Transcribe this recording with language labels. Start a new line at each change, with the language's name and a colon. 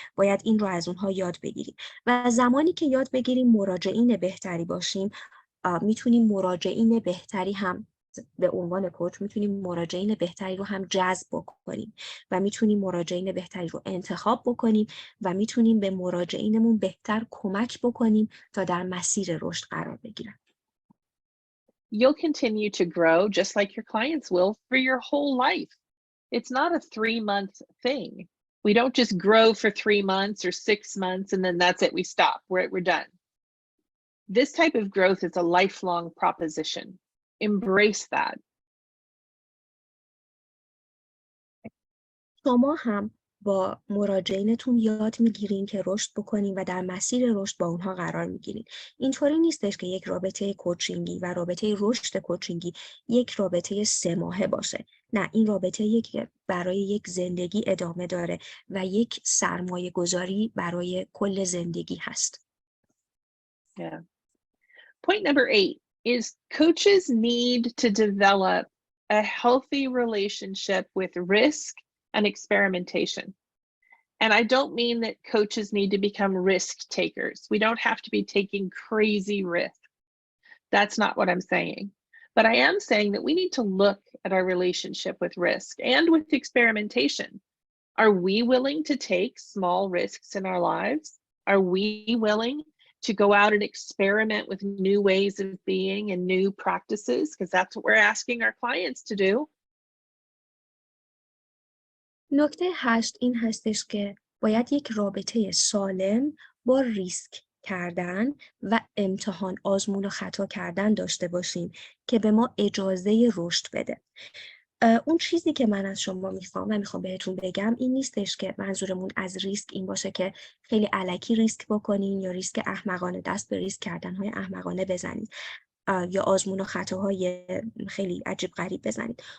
Persian: باید این رو از اونها یاد بگیریم و زمانی که یاد بگیریم مراجعین بهتری باشیم، میتونیم مراجعین بهتری هم به عنوان کوچ میتونیم مراجعین بهتری رو هم جذب بکنیم و میتونیم مراجعین بهتری رو انتخاب بکنیم و میتونیم به مراجعینمون بهتر کمک بکنیم تا در مسیر رشد قرار بگیرن.
English: You'll continue to grow just like your clients will for your whole life. It's not a 3-month thing. We don't just grow for 3 months or 6 months and then that's it, we stop, we're done. This type of growth is a lifelong proposition. Embrace that.
Persian: شما هم با مراجعینتون یاد میگیرین که رشد بکنین و در مسیر رشد با اونها قرار میگیرین. اینطوری نیستش که یک رابطه کوچینگی و رابطه رشد کوچینگی یک رابطه 3 ماهه باشه. نه، این رابطه برای یک زندگی ادامه داره و یک سرمایه گذاری برای کل زندگی هست.
English: Yeah. Point number 8 is coaches need to develop a healthy relationship with risk and experimentation. And I don't mean that coaches need to become risk takers. We don't have to be taking crazy risks. That's not what I'm saying. But I am saying that we need to look at our relationship with risk and with experimentation. Are we willing to take small risks in our lives? Are we willing to go out and experiment with new ways of being and new practices? Because that's what we're asking our clients to do.
Persian: نکته 8 این هستش که باید یک رابطه سالم با ریسک کردن و امتحان، آزمون و خطا کردن داشته باشیم که به ما اجازه رشد بده. اون چیزی که من از شما میخوام بهتون بگم این نیستش که منظورمون از ریسک این باشه که خیلی الکی ریسک بکنین یا ریسک احمقانه، دست به ریسک کردن‌های احمقانه بزنید یا آزمون و خطاهای خیلی عجیب غریب بزنید.